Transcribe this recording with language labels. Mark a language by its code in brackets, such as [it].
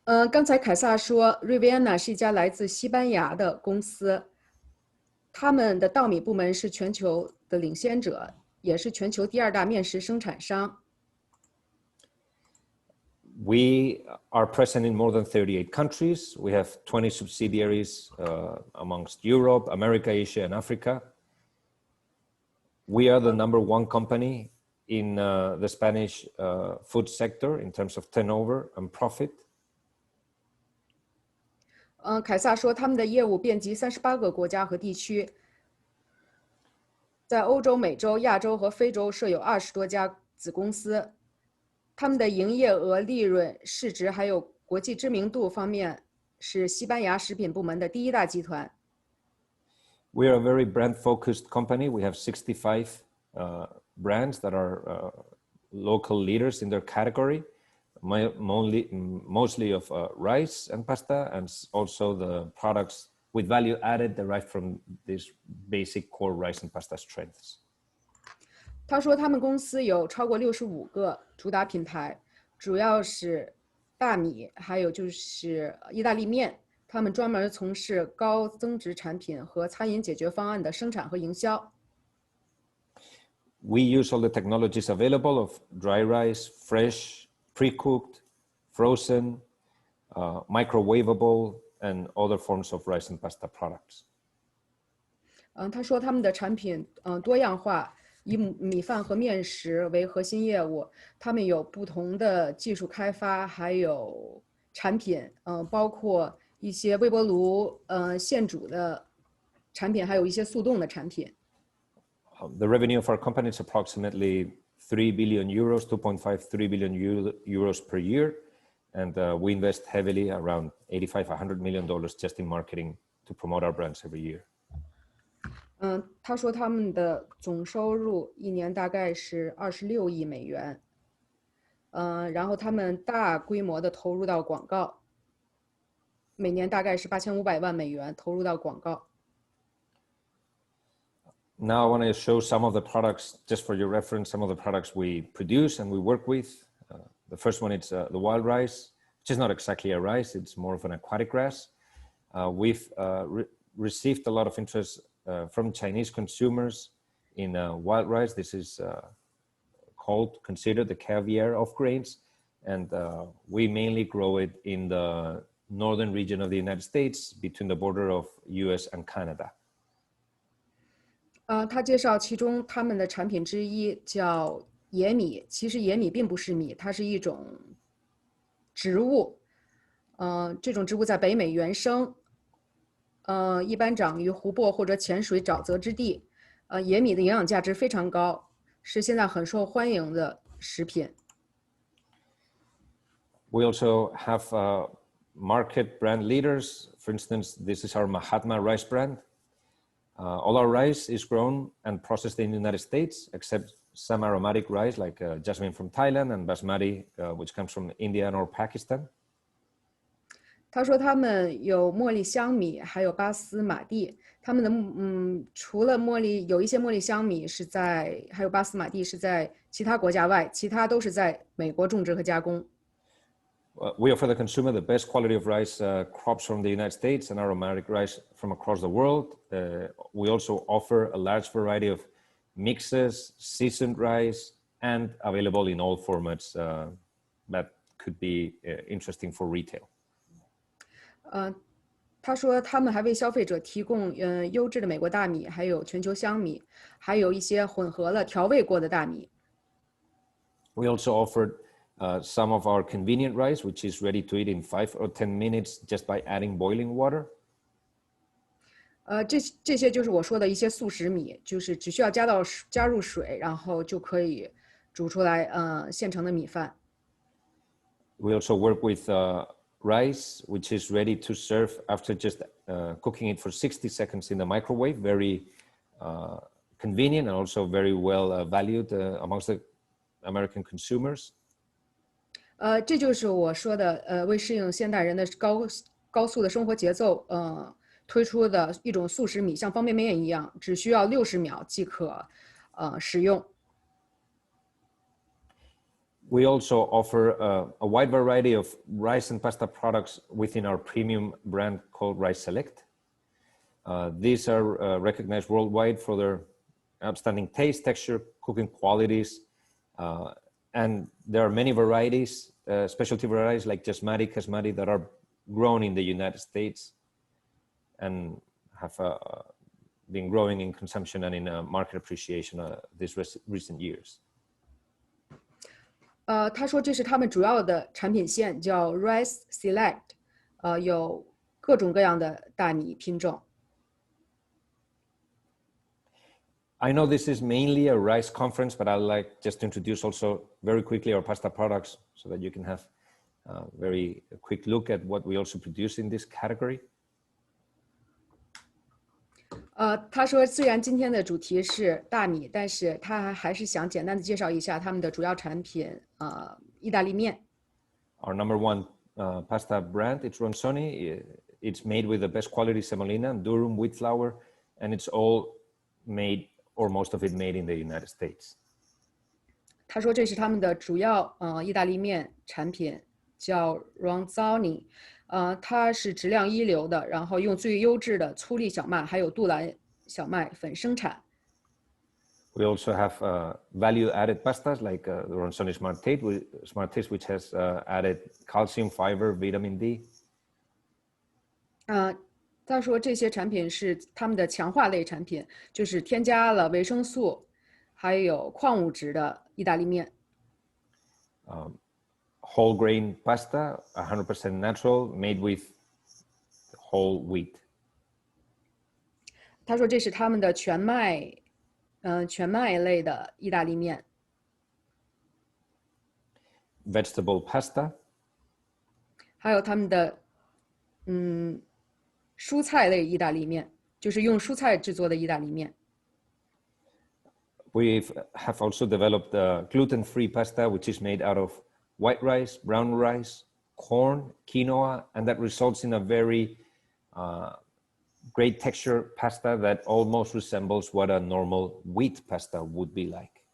[zh] 刚才凯撒说 Riviana 是一家来自西班牙的公司，他们的稻米部门是全球的领先者，也是全球第2大面食生产商。 [en] We are present in more than 38 countries. We have 20 subsidiaries amongst Europe, America, Asia, and Africa. We are the #1 company in the Spanish food sector in terms of turnover and profit. [zh] 凯撒说他们的业务遍及38个国家和地区，在欧洲、美洲、亚洲和非洲设有20多家子公司。他们的营业额、利润、市值还有国际知名度方面是西班牙食品部门的第1大集团。 [en] We are a very brand-focused company. We have 65 brands that are local leaders in their category, mostly of rice and pasta, and also the products with value added derived from these basic core rice and pasta strengths. [zh] 他说他们公司有超过65个主打品牌，主要是大米，还有就是意大利面。他们专门从事高增值产品和餐饮解决方案的生产和营销。 [en] We use all the technologies available of dry rice, fresh, pre-cooked, frozen, microwavable, and other forms of rice and pasta products. [zh] 他说他们的产品多样化，以米饭和面食为核心业务。他们有不同的技术开发，还有产品，包括一些微波炉现煮的产品，还有一些速冻的产品。 [en] The revenue of our company is approximately 3 billion euros, 2.53 billion euros per year. And we invest heavily, around $85–100 million just in marketing to promote our brands every year. [zh] 他说他们的总收入一年大概是26亿美元。然后他们大规模的投入到广告，每年大概是8500万美元投入到广告。 [en] Now I want to show some of the products, just for your reference, some of the products we produce and we work with. The first one is the wild rice, which is not exactly a rice, it's more of an aquatic grass. We've received a lot of interest from Chinese consumers in wild rice. This is considered the caviar of grains. And we mainly grow it in the northern region of the United States between the border of US and Canada. [zh] 他介绍其中他们的产品之一叫野米，其实野米并不是米，它是一种植物。这种植物在北美原生，一般长于湖泊或者浅水沼泽之地。野米的营养价值非常高，是现在很受欢迎的食品。 [en] We also have market brand leaders. For instance, this is our Mahatma rice brand. All our rice is grown and processed in the United States, except some aromatic rice like jasmine from Thailand and basmati, which comes from India or Pakistan. [zh] 他说他们有茉莉香米，还有巴斯马蒂。他们的除了茉莉，有一些茉莉香米是在，还有巴斯马蒂是在其他国家外，其他都是在美国种植和加工。 [en] We offer the consumer the best quality of rice crops from the United States and aromatic rice from across the world. We also offer a large variety of mixes, seasoned rice, and available in all formats that could be interesting for retail. [zh] 他说他们还为消费者提供优质的美国大米，还有全球香米，还有一些混合了调味过的大米。 [en] We also offered some of our convenient rice, which is ready to eat in 5 or 10 minutes just by adding boiling water. [zh] 这些就是我说的一些速食米，就是只需要加入水，然后就可以煮出来现成的米饭。 [en] We also work with rice, which is ready to serve after just cooking it for 60 seconds in the microwave. Very convenient and also very well valued amongst the American consumers. [zh] 这就是我说的为适应现代人的高速的生活节奏推出的一种速食米，像方便面一样，只需要60秒即可食用。 [en] We also offer a wide variety of rice and pasta products within our premium brand called Rice Select. These are recognized worldwide for their outstanding taste, texture, cooking qualities, and there are many varieties, specialty varieties like Jasmati, Kasmati that are grown in the United States and have been growing in consumption and in market appreciation these recent years. [zh] 他说这是他们主要的产品线，叫 Rice Select， 有各种各样的大米品种。 [en] I know this is mainly a rice conference, but I'd like just to introduce also very quickly our pasta products so that you can have a very quick look at what we also produce in this category. [zh] 他说虽然今天的主题是大米，但是他还是想简单的介绍一下他们的主要产品意大利面。 [en] Our number one pasta brand, it's Ronzoni. It's made with the best quality semolina and durum wheat flour, and it's all made, or most of it made in the United States. [zh] 他说这是他们的主要意大利面产品，叫 Ronzoni。它是质量一流的，然后用最优质的粗粒小麦还有杜兰小麦粉生产。 [en] We also have value-added pastas like the Ronzoni Smart Taste, which has added calcium, fiber, vitamin D. [zh] 他说这些产品是他们的强化类产品，就是添加了维生素还有矿物质的意大利面。 [en] Whole grain pasta, 100% natural, made with whole wheat. [zh] 他说这是他们的全麦类的意大利面。 [en] Vegetable pasta. [zh] 还有他们的蔬菜类意大利面，就是用蔬菜制作的意大利面。 [en] We have also developed gluten-free pasta, which is made out of white rice, brown rice, corn, quinoa, and that results in a very great texture pasta that almost resembles what a normal wheat pasta would be like.